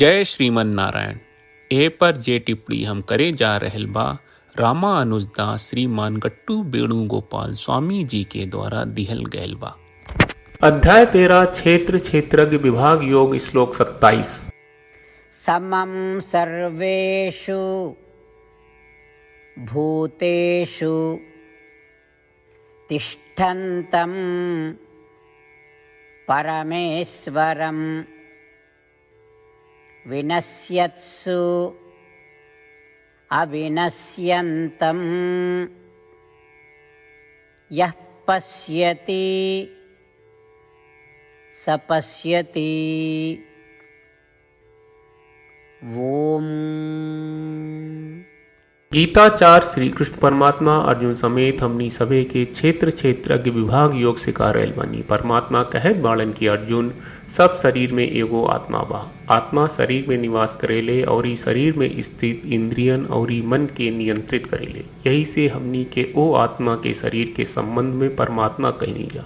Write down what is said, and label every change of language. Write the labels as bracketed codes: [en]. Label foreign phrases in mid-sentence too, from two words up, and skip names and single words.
[bho] जय श्रीमन नारायण। ए पर जे टिप्पणी हम करे जा रहल बा रामानुजदास श्रीमान गट्टू वेणुगोपाल स्वामी जी के द्वारा दिहल गयल बा। अध्याय 13 क्षेत्र क्षेत्रज्ञ विभाग योग श्लोक 27। [sa] समं सर्वेषु भूतेषु तिष्ठन्तं परमेश्वरं विनश्यत्सु अविनश्यन्तं यः पश्यति स पश्यति। ओम। [bho] गीताचार्य श्री कृष्ण परमात्मा अर्जुन समेत हमनी सभे के क्षेत्र क्षेत्रज्ञ विभाग योग सिखा रहल बानी। परमात्मा कहत बाड़न की अर्जुन सब शरीर में एगो आत्मा बा। आत्मा शरीर में निवास करेले और ई शरीर में स्थित इंद्रियन और ई मन के नियंत्रित करेले। यही से हमनी के ओ आत्मा के शरीर के संबंध में परमात्मा कहनी जा।